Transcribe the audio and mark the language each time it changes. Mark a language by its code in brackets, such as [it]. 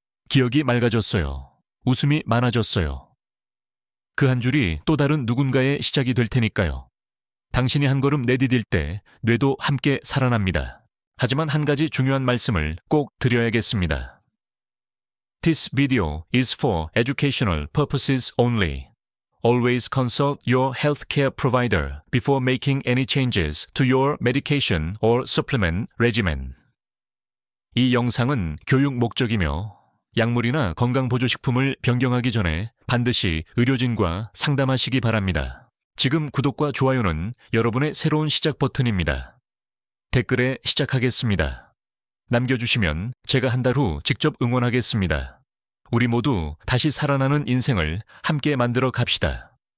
[ko] 기억이 맑아졌어요. 웃음이 많아졌어요. 그 한 줄이 또 다른 누군가의 시작이 될 테니까요. 당신이 한 걸음 내디딜 때 뇌도 함께 살아납니다. 하지만 한 가지 중요한 말씀을 꼭 드려야겠습니다. [en] This video is for educational purposes only. Always consult your healthcare provider before making any changes to your medication or supplement regimen. [ko] 이 영상은 교육 목적이며 약물이나 건강보조식품을 변경하기 전에 반드시 의료진과 상담하시기 바랍니다. 지금 구독과 좋아요는 여러분의 새로운 시작 버튼입니다. 댓글에 시작하겠습니다. 남겨주시면 제가 한 달 후 직접 응원하겠습니다. 우리 모두 다시 살아나는 인생을 함께 만들어 갑시다.